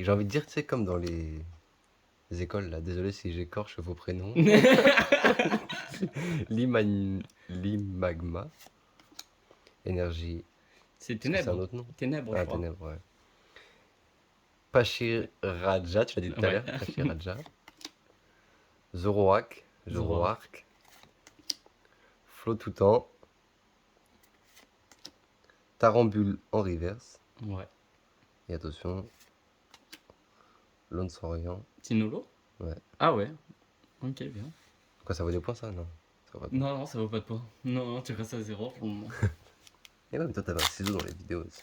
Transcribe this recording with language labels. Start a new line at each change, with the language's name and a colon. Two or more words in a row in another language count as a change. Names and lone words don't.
French: J'ai envie de dire, tu sais, comme dans les écoles là. Désolé si j'écorche vos prénoms. Limagma. Énergie. C'est C'est un ténèbres. autre nom. Ténèbres, je Ah, crois. ténèbres, ouais. Pachiraja, tu l'as dit tout à Ouais. l'heure. Pachiraja. Zoroark. Zoroark. Flotoutan. Tarambule en reverse. Ouais. Et attention. Lonsorian. Tinolo. Ouais. Ah ouais. Ok, bien. Quoi, ça vaut des points ça? Non. Ça vaut pas. Non, non, ça vaut pas de points. Non, non, tu restes à 0 pour le moment. Et ouais, mais toi t'avais un ciseau dans les vidéos aussi.